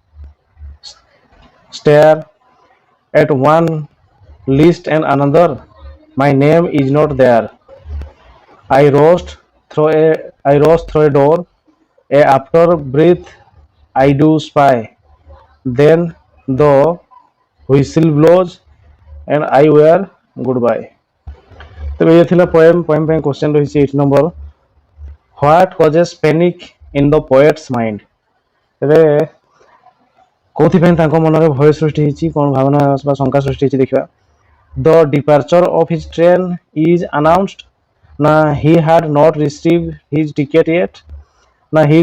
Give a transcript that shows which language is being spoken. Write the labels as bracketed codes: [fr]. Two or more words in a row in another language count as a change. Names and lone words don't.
[en] stare at one list and another my name is not there I rushed through a door after breath I do spy then the whistle blows and I wear goodbye [or] ତେବେ ଏ ଥିଲା ପୋଏମ୍ ପାଇଁ କ୍ୱେଶ୍ଚନ୍ ରହିଛି 8 ନମ୍ବର [en] what causes panic in the poet's mind [or] ତେବେ କୋଉଥିପାଇଁ ତାଙ୍କ ମନରେ ଭୟ ସୃଷ୍ଟି ହେଇଛି କ'ଣ ଭାବନା ବା ଶଙ୍କା ସୃଷ୍ଟି ହେଇଛି ଦେଖିବା [en] the departure of his train is announced ନା he had not receive his ticket yet ନା his